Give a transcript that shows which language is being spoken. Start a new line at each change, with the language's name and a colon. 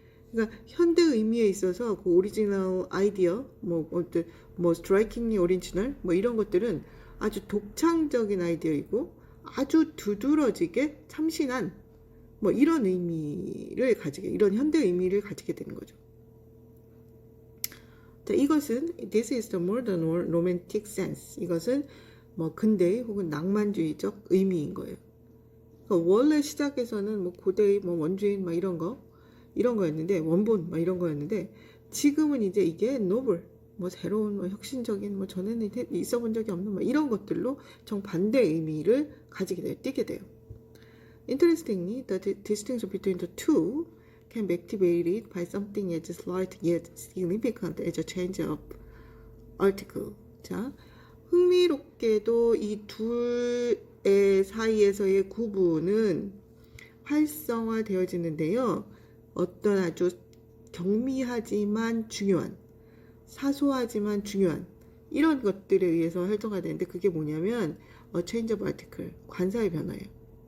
Korean: 그러니까 현대 의미에 있어서 그 오리지널 아이디어, 뭐 스트라이킹리 오리지널, 뭐 이런 것들은 아주 독창적인 아이디어이고 아주 두드러지게 참신한 뭐 이런 의미를 가지게, 이런 현대 의미를 가지게 되는 거죠. 자, 이것은
English: this is the modern romantic sense.
Korean: 이것은 뭐 근대의 혹은 낭만주의적 의미인 거예요. 그러니까 원래 시작에서는 뭐 고대의 뭐 원주인 막 이런 거였는데, 원본 막 이런 거였는데, 지금은 이제 이게 노블, 뭐 새로운, 뭐 혁신적인, 뭐 전에는 있어 본 적이 없는 뭐 이런 것들로 정반대 의미를 가지게 돼요, 띄게 돼요.
English: Interestingly, the distinction between the two can be activated by something as slight yet significant as a change of article.
Korean: 자, 흥미롭게도 이 둘의 사이에서의 구분은 활성화되어지는데요. 어떤 아주 경미하지만 중요한, 사소하지만 중요한 이런 것들에 의해서 활성화되는데, 그게 뭐냐면
English: change of article,
Korean: 관사의 변화예요.